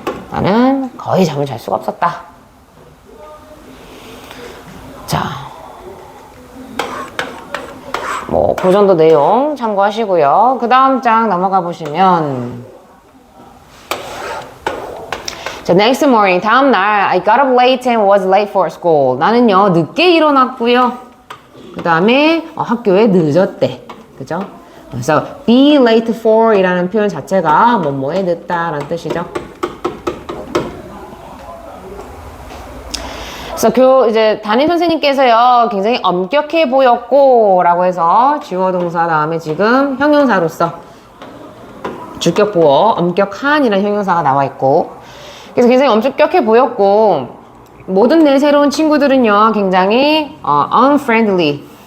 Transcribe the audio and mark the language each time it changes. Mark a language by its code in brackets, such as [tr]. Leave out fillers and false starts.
[ko] 나는 거의 잠을 잘 수가 없었다. 자, 뭐 그 정도 내용 참고하시고요. 그 다음 장 넘어가 보시면, 자, [en] next morning, [ko] 다음 날 [en] I got up late and was late for school. [ko] 나는요, 늦게 일어났고요. 그 다음에 학교에 늦었대. 그죠? 그래서 be late for 이라는 표현 자체가 뭐뭐에 늦다라는 뜻이죠. 그래서 이제 담임 선생님께서요, 굉장히 엄격해 보였고 라고 해서 주어 동사 다음에 지금 형용사로서 주격보어 엄격한이라는 형용사가 나와 있고, 그래서 굉장히 엄격해 보였고, 모든 내 새로운 친구들은요, 굉장히 unfriendly.